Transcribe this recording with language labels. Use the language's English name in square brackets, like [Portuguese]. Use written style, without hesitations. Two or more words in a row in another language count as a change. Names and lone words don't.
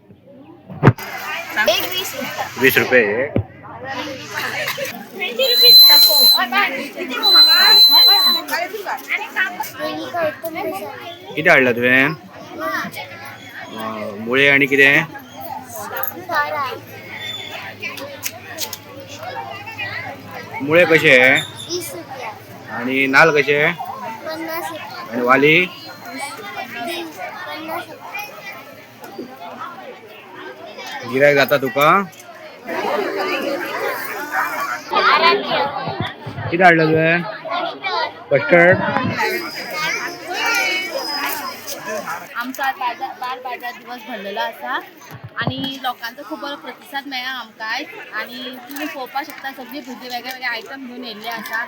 [Konkani] 20 रुपये. किती हाडला तुवें? मुळे आणि किती? मुळे कसे आणि नाल कसे आणि वाली? गिरायक जाता तुका? किती हाडला तुवें? कस्टर्ड. आमचा बाजार दिवस भरलेलो आसा आणि लोकांचो खूप बरो प्रतिसाद मेळ्ळा आमकां आणि तुम्ही पळोवपाक शकता सगळी भुरगीं वेगळे वेगळे आयटम घेवन येयल्ले आसा.